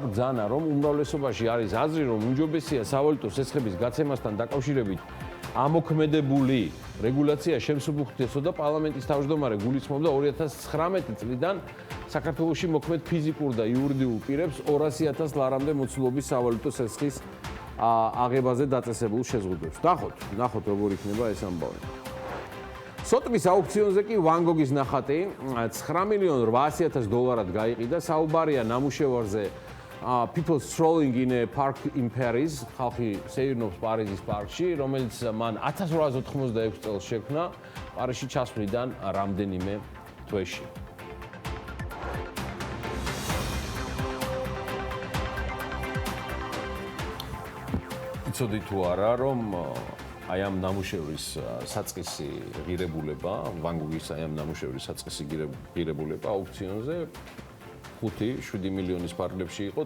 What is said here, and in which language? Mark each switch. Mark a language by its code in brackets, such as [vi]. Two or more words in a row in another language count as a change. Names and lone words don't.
[ka] ბრძანა, რომ უმრავლესობაში არის აზრი, რომ უმჯობესია სავალუტო სესხების გაცემასთან დაკავშირებით ამოქმედებული რეგულაცია შემსუბუქდეს და პარლამენტის თავმჯდომარე გულისხმობდა 2019 წლიდან საქართველოში მოქმედ ფიზიკურ და იურიდიულ პირებს 200,000 ლარამდე მოცულობის სავალუტო სესხის აღებაზე დაწესებულ შეზღუდვებს. ნახოთ როგორ იქნება ეს ამბავი. სოტბის აუქციონზე კი ვან გოგის ნახატი $9,800,000 გაიყიდა. საუბარია ნამუშევარზე People strolling in a park in Paris, ხალხი სეირნობს პარიზის პარკში, რომელიც მან 1886 წელს შექმნა, პარიზში ჩასვლიდან რამდენიმე თვეში. იცოდი თუ არა, რომ აი ამ ნამუშევრის საწყისი ღირებულება, ვან გოგის აი ამ ნამუშევრის საწყისი ღირებულება აუქციონზე 5-7 მილიონის ფარგლებში იყო.